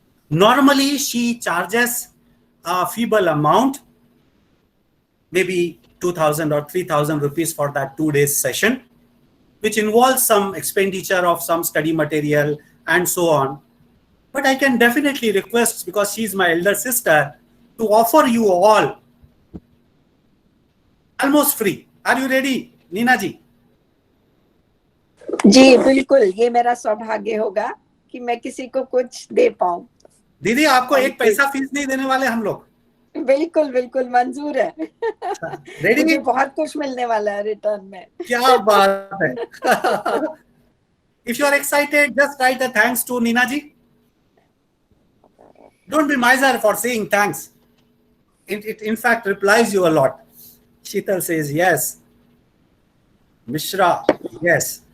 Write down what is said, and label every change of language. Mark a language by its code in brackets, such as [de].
[en] Normally, she charges a feeble amount, maybe 2,000 or 3,000 rupees for that 2-day session, which involves some expenditure of some study material and so on. But I can definitely request, because she is my elder sister, to offer you all almost free. Are you ready, Neena ji? [hi] जी बिल्कुल, ये मेरा सौभाग्य होगा कि मैं किसी को कुछ दे पाऊं. दीदी, आपको एक पैसा फीस नहीं देने वाले हम लोग. बिल्कुल बिल्कुल मंजूर है. रेडी? मुझे बहुत कुछ मिलने वाला है रिटर्न में. क्या बात है. [en] If you are excited, just write a thanks to Neena ji. Don't be miser for saying thanks. It in fact replies you a lot. Sheetal says yes. Mishra, yes.